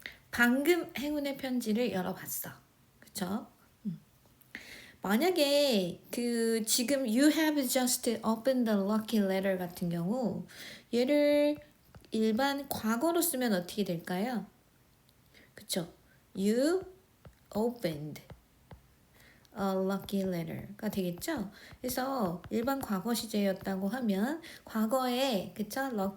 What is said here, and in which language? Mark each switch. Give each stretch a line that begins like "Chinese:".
Korean: 방금 행운의 편지를 열어봤어. 그쵸? 만약에 그 지금
English: you have just opened the lucky letter
Korean: 같은 경우 얘를 일반 과거로 쓰면 어떻게 될까요? 그쵸?
English: You opened a lucky letter가
Korean: 되겠죠? 그래서 일반 과거 시제였다고 하면 과거에 그쵸?